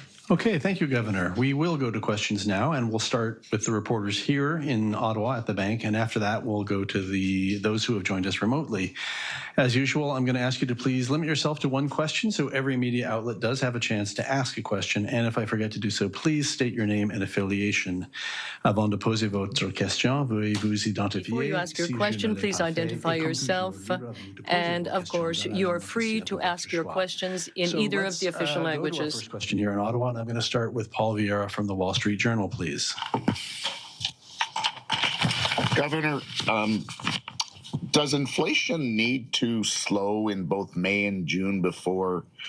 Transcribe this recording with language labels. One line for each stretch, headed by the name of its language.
English: Okay, thank you, Governor. We will go to questions now, and we'll start with the reporters here in Ottawa at the bank, and after that, we'll go to those who have joined us remotely. As usual, I'm going to ask you to please limit yourself to one question so every media outlet does have a chance to ask a question, and if I forget to do so, please state your name and affiliation.
French: Avant de poser votre question, veuillez vous identifier.
English: Before you ask your question, please identify yourself, and of course, you are free to ask your questions in either of the official languages. Go to our first question here in Ottawa. I'm going to start with Paul Vieira from the Wall Street Journal, please. Governor, does inflation need to slow in both May and June before